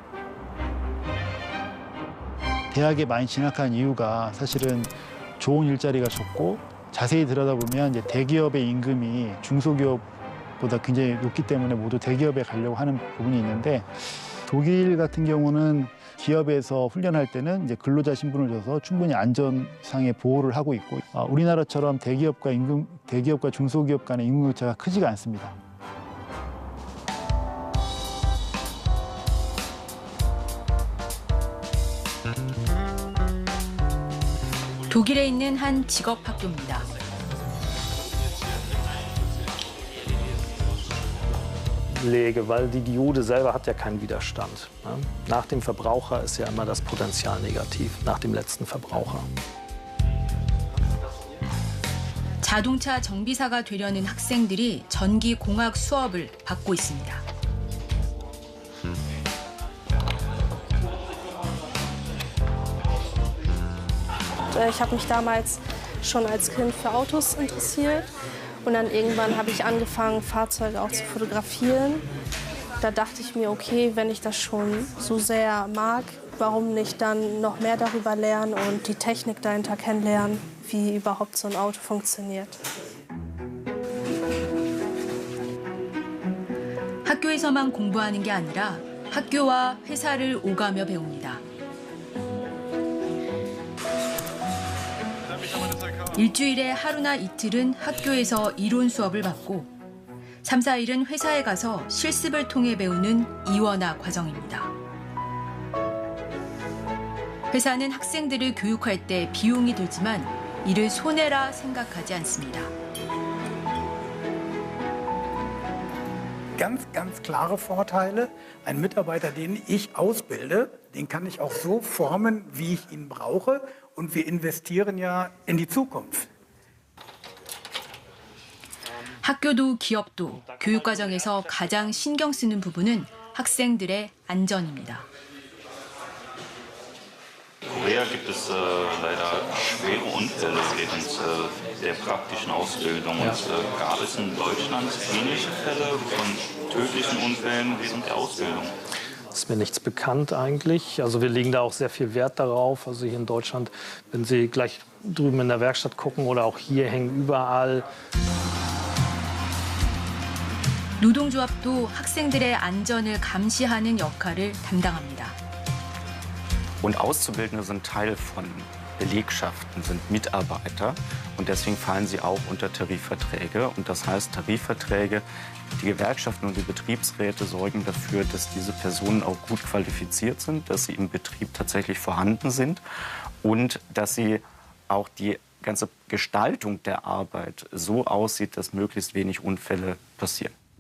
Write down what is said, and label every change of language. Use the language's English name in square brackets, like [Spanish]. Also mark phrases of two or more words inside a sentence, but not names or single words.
[Korean] 대학에 많이 진학한 이유가 사실은 좋은 일자리가 적고 자세히 들여다보면 이제 대기업의 임금이 중소기업보다 굉장히 높기 때문에 모두 대기업에 가려고 하는 부분이 있는데 독일 같은 경우는 기업에서 훈련할 때는 이제 근로자 신분을 줘서 충분히 안전상의 보호를 하고 있고 우리나라처럼 대기업과 중소기업 간의 임금격차가 크지가 않습니다. 독일에 있는 한 직업학교입니다. [German] Weil die Diode selber hat ja keinen Widerstand. Nach dem Verbraucher ist ja immer das Potenzial negativ, nach dem letzten Verbraucher. [Korean] 자동차 정비사가 되려는 학생들이 전기공학 수업을 받고 있습니다. [German] Ich habe mich damals schon als Kind für Autos interessiert und dann irgendwann habe ich angefangen, Fahrzeuge auch zu fotografieren. Da dachte ich mir, okay, wenn ich das schon so sehr mag, warum nicht dann noch mehr darüber lernen und die Technik dahinter kennenlernen, wie überhaupt so ein Auto funktioniert. [Korean] 학교에서만 공부하는 게 아니라 학교와 회사를 오가며 배웁니다. 일주일에 하루나 이틀은 학교에서 이론 수업을 받고 3, 4일은 회사에 가서 실습을 통해 배우는 이원화 과정입니다. 회사는 학생들을 교육할 때 비용이 들지만 이를 손해라 생각하지 않습니다. [German] Ganz klare Vorteile. Ein Mitarbeiter, den ich ausbilde, den kann ich auch so formen, wie ich ihn brauche. Und wir investieren ja in die Zukunft. [Korean] 학교도 기업도 교육 과정에서 가장 신경 쓰는 bu분은 학생들의 안전입니다. [German] Korea gibt es leider schwere Unfälle während der praktischen Ausbildung. Und gab es in Deutschland ähnliche Fälle von tödlichen Unfällen während der Ausbildung? Ist mir nichts bekannt eigentlich. Also wir legen da auch sehr viel Wert darauf. Also hier in Deutschland, wenn Sie gleich drüben in der Werkstatt gucken oder auch hier hängen überall. [Korean] 노동조합도 학생들의 안전을 감시하는 역할을 담당합니다. [German] Und Auszubildende sind Teil von Belegschaften, sind Mitarbeiter und deswegen fallen sie auch unter Tarifverträge. Und das heißt, Tarifverträge, die Gewerkschaften und die Betriebsräte sorgen dafür, dass diese Personen auch gut qualifiziert sind, dass sie im Betrieb tatsächlich vorhanden sind und dass sie auch die ganze Gestaltung der Arbeit so aussieht, dass möglichst wenig Unfälle passieren.